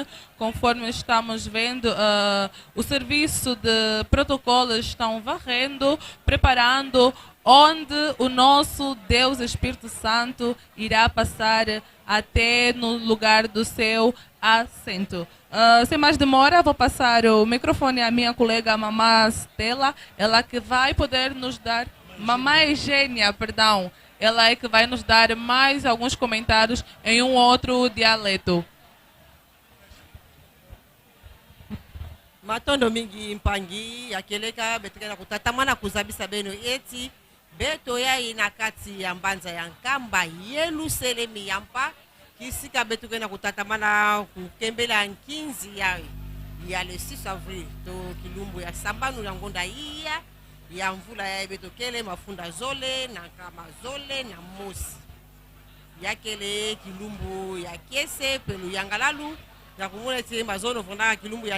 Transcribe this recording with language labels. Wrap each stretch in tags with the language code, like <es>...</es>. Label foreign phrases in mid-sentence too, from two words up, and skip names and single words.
<pt>Conforme estamos vendo, o serviço de protocolos estão varrendo, preparando onde o nosso Deus Espírito Santo irá passar até no lugar do seu assento. Sem mais demora, vou passar o microfone à minha colega Mamã Stella, ela que vai poder nos dar, Mamã Eugênia, perdão, ela é que vai nos dar mais alguns comentários em um outro dialeto.</pt> <kg>Matondo mingi mpangi akeleka betekana kutatamana kuzabisa beno eti beto ya inakati ya mbanza ya Nkamba yelu selemi yampa kisika beto kena kutatamana kukembela nkinzi ya</kg> <fr>le 6 avril</fr> <kg>to kilumbu ya sambanu ya ngonda iya ya mvula ya betokele mafunda zole na kama zole na mosi yakele kilumbu ya kiese pelu yangalalu na kumule tie mazono fondaka kilumbu ya</kg>